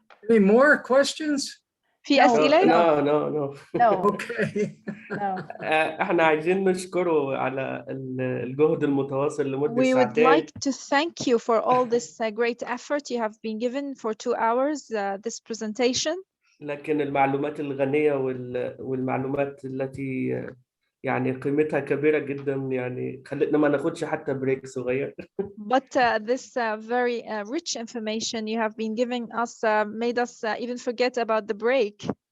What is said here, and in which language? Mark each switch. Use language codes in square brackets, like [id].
[en] Any more questions? [ar] في أسئلة؟ [en] No. Okay. [ar] احنا عايزين نشكره على الجهد المتواصل لمدة [en] We would [ar] ساعتين. [en] like to thank you for all this great effort you have been given for 2 hours this presentation. [ar] لكن المعلومات الغنية والمعلومات التي يعني قيمتها كبيرة جدا، يعني خلتنا ما ناخدش حتى بريك صغير. [en] But this very rich information you have been giving us made us even forget about the break.